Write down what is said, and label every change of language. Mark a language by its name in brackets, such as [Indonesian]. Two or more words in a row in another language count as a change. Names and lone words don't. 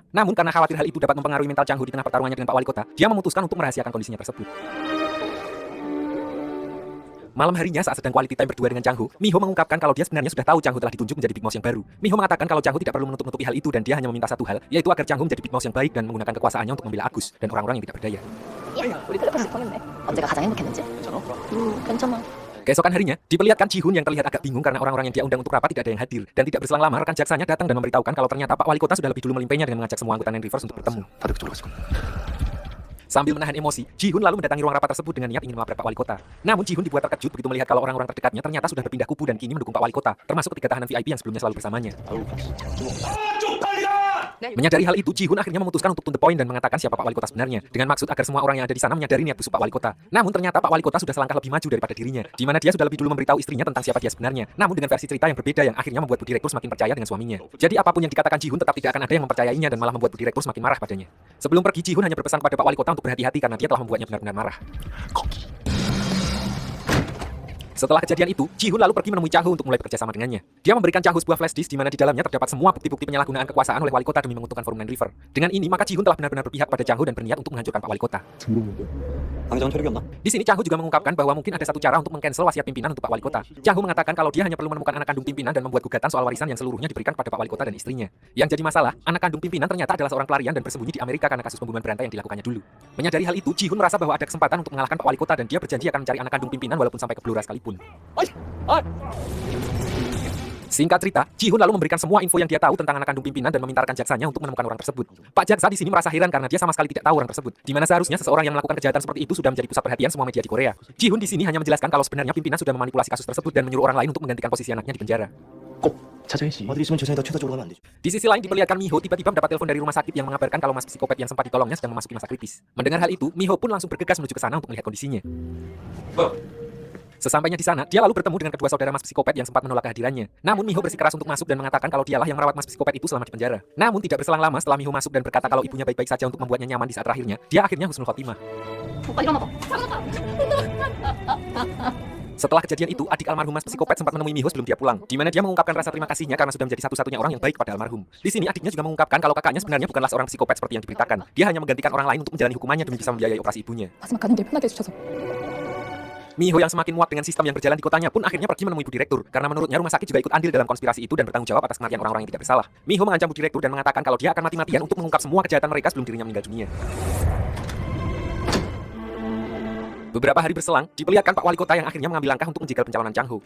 [Indonesian] Namun karena khawatir hal itu dapat mempengaruhi mental Chang Ho di tengah pertarungannya dengan Pak Wali Kota, dia memutuskan untuk merahasiakan kondisinya tersebut. Malam harinya saat sedang [English] quality time [Indonesian] berdua dengan Chang Ho, Miho mengungkapkan kalau dia sebenarnya sudah tahu Chang Ho telah ditunjuk menjadi [English] Big Boss [Indonesian] yang baru. Miho mengatakan kalau Chang Ho tidak perlu menutup-nutupi hal itu dan dia hanya meminta satu hal, yaitu agar Chang Ho menjadi [English] Big Boss [Indonesian] yang baik dan menggunakan kekuasaannya untuk membela Agus dan orang-orang yang tidak berdaya. [Korean] 야, 우리 텔레파시 통했네. 언제가 가장 행복했는지? 괜찮아. [Indonesian] Keesokan harinya, diperlihatkan Ji Hun yang terlihat agak bingung karena orang-orang yang dia undang untuk rapat tidak ada yang hadir. Dan tidak berselang lama, rekan jaksanya datang dan memberitahukan kalau ternyata Pak Wali Kota sudah lebih dulu melimpahnya dengan mengajak semua anggota Nine-Rivers untuk bertemu. [Korean] 다들 그쪽으로 갔을 거야. [Indonesian] Sambil menahan emosi, Ji Hun lalu mendatangi ruang rapat tersebut dengan niat ingin melapor Pak Wali Kota. Namun Ji Hun dibuat terkejut begitu melihat kalau orang-orang terdekatnya ternyata sudah berpindah kubu dan kini mendukung Pak Wali Kota, termasuk ketiga tahanan VIP yang sebelumnya selalu bersamanya. Menyadari hal itu, Ji Hun akhirnya memutuskan untuk [English] to the point [Indonesian] dan mengatakan siapa Pak Wali Kota sebenarnya, dengan maksud agar semua orang yang ada di sana menyadari niat busuk Pak Wali Kota. Namun ternyata Pak Wali Kota sudah selangkah lebih maju daripada dirinya, di mana dia sudah lebih dulu memberitahu istrinya tentang siapa dia sebenarnya. Namun dengan versi cerita yang berbeda yang akhirnya membuat Bu Direktur semakin percaya dengan suaminya. Jadi apapun yang dikatakan Ji Hun tetap tidak akan ada yang mempercayainya dan malah membuat Bu Direktur semakin marah padanya. Sebelum pergi, Ji Hun hanya berpesan pada Pak Wali Kota untuk berhati-hati karena dia telah membuatnya benar-benar marah. Setelah kejadian itu, Ji Hun lalu pergi menemui Chang Ho untuk mulai bekerja sama dengannya. Dia memberikan Chang Ho sebuah [English] flash disk [Indonesian] di mana di dalamnya terdapat semua bukti-bukti penyalahgunaan kekuasaan oleh Wali Kota demi menguntungkan Forum Nine River. Dengan ini, maka Ji Hun telah benar-benar berpihak pada Chang Ho dan berniat untuk menghancurkan Pak Wali Kota. [Korean] 당장 체력이 없나? [Indonesian] Di sini Chang Ho juga mengungkapkan bahwa mungkin ada satu cara untuk mengcancel wasiat pimpinan untuk Pak Wali Kota. Chang Ho mengatakan kalau dia hanya perlu menemukan anak kandung pimpinan dan membuat gugatan soal warisan yang seluruhnya diberikan kepada Pak Wali Kota dan istrinya. Yang jadi masalah, anak kandung pimpinan ternyata adalah seorang pelarian dan bersembunyi di Amerika karena kasus pembunuhan berantai yang dilakukannya dulu. Menyadari hal itu, Ji Hun merasa bahwa ada kesempatan untuk mengalahkan Pak Wali Kota dan dia berjanji akan mencari anak kandung pimpinan walaupun sampai ke Blora sekalipun. Singkat cerita, Ji Hun lalu memberikan semua info yang dia tahu tentang anak kandung pimpinan dan meminta rekan jaksanya untuk menemukan orang tersebut. Pak jaksa di sini merasa heran karena dia sama sekali tidak tahu orang tersebut, di mana seharusnya seseorang yang melakukan kejahatan seperti itu sudah menjadi pusat perhatian semua media di Korea. Ji Hun di sini hanya menjelaskan kalau sebenarnya pimpinan sudah memanipulasi kasus tersebut dan menyuruh orang lain untuk menggantikan posisi anaknya di penjara. [Korean] 꼭 찾아야지. 어디 있으면 재산에다 최다 쪽으로 가면 안 되지. [Indonesian] Di sisi lain diperlihatkan Miho tiba-tiba mendapat telepon dari rumah sakit yang mengabarkan kalau mas psikopat yang sempat ditolongnya sedang memasuki masa kritis. Mendengar hal itu, Miho pun langsung bergegas menuju ke sana untuk melihat kondisinya. Sesampainya di sana, dia lalu bertemu dengan kedua saudara mas psikopat yang sempat menolak kehadirannya. Namun Miho bersikeras untuk masuk dan mengatakan kalau dialah yang merawat mas psikopat itu selama di penjara. Namun tidak berselang lama setelah Miho masuk dan berkata kalau ibunya baik-baik saja untuk membuatnya nyaman di saat terakhirnya, dia akhirnya [Arabic] حسن الخاتمة. [Korean] 오빠 일어나봐. [Indonesian] Setelah kejadian itu, adik almarhum mas psikopat sempat menemui Miho sebelum dia pulang, di mana dia mengungkapkan rasa terima kasihnya karena sudah menjadi satu-satunya orang yang baik kepada almarhum. Di sini adiknya juga mengungkapkan kalau kakaknya sebenarnya bukanlah seorang psikopat seperti yang diberitakan. Dia hanya menggantikan orang lain untuk menjalani hukumannya demi bisa membiayai operasi ibunya. [Korean] 마지막 가는 길 편하게 해주셔서. [Indonesian] Miho yang semakin muak dengan sistem yang berjalan di kotanya pun akhirnya pergi menemui Bu Direktur karena menurutnya rumah sakit juga ikut andil dalam konspirasi itu dan bertanggung jawab atas kematian orang-orang yang tidak bersalah. Miho mengancam Bu Direktur dan mengatakan kalau dia akan mati-matian untuk mengungkap semua kejahatan mereka sebelum dirinya meninggal dunia. Beberapa hari berselang, diperlihatkan Pak Wali Kota yang akhirnya mengambil langkah untuk menjegal pencalonan Chang Ho.